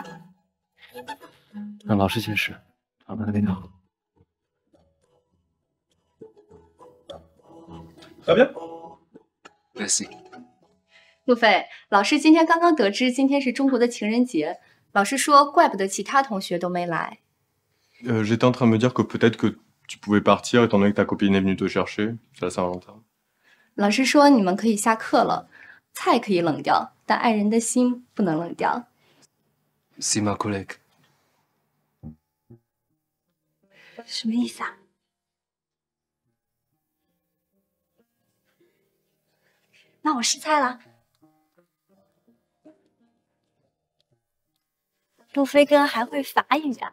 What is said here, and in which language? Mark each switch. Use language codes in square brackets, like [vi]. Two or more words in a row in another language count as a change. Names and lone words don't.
[zh] 让老师先试，尝尝味道。 [fr] Très bien。 Merci。 [zh] 路飞，老师今天刚刚得知今天是中国的情人节，老师说怪不得其他同学都没来。 [fr] J'étais en train de me dire que peut-être que tu pouvais partir étant donné que ta copine est venue te chercher. C'est la Saint-Valentin。 [zh] 老师说你们可以下课了，菜可以冷掉，但爱人的心不能冷掉。 [fr] C'est ma collègue。 [zh] 什么意思啊？那我试菜了。路飞哥还会法语啊？